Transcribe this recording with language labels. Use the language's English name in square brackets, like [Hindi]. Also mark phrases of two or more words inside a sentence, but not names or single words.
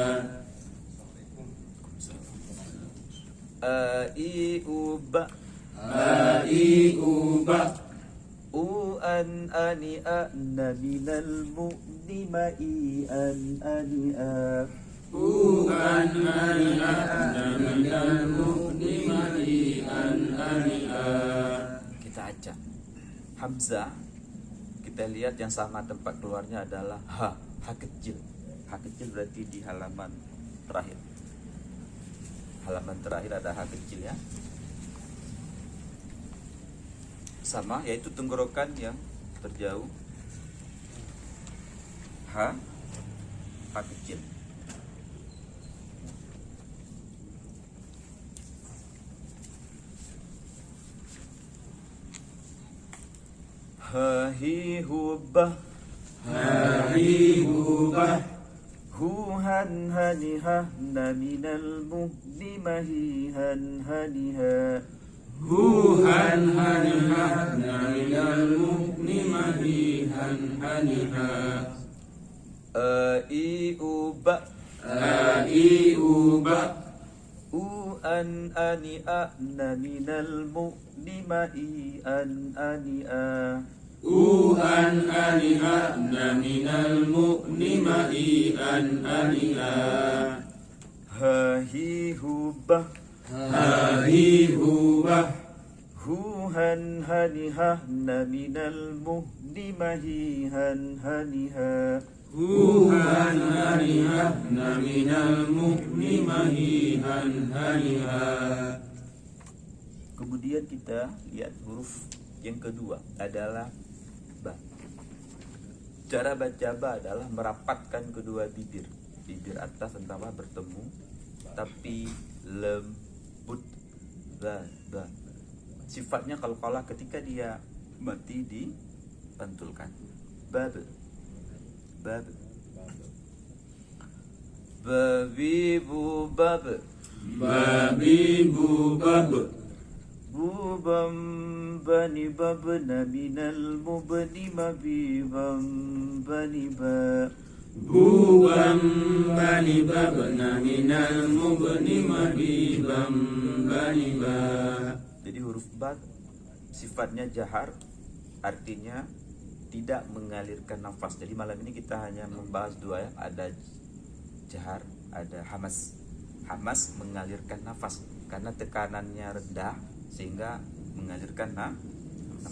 [Indonesian] I u ba, I u ba, u an ani a na minal mu'ni ma i an ani a. u an ana minal mu'ni an ana. Kita acak hamzah. Kita lihat yang sama tempat keluarnya adalah ha kecil. Ha kecil berarti di halaman terakhir. Halaman terakhir ada ha kecil ya. Sama, yaitu tenggorokan yang terjauh. Ha kecil. Ha hi hu ba, I u ba, hu han hani ha na minal muhni ma hi han hani ha. hu han haniha minal mu'ni han haniha. I u ba, I u ba, u an ani a na minal mu'ni ma i an ani a. u an aniha minal mu'ni an aniha. Ha hi hu ba, Hi hu ba, hu han hani ha na minal muhni ma hi han hani ha. hu han haniha minal mu'ni han haniha. Kemudian kita lihat huruf yang kedua adalah ba. Cara baca ba adalah merapatkan kedua bibir. Bibir atas dan bawah bertemu tapi lembut. Ba. Sifatnya qalqalah ketika dia mati dipantulkan. Bab. Babi bu bab. Babi bu bab, Bubam bani babna minal mubni mabibam bani ba. buban bani babna minal mubni mabibam bani ba. Jadi huruf ba sifatnya jahar, artinya tidak mengalirkan nafas. Jadi malam ini kita hanya membahas dua ya, ada jahar, ada hamas. Hamas mengalirkan nafas karena tekanannya rendah sehingga mengalirkan nafas.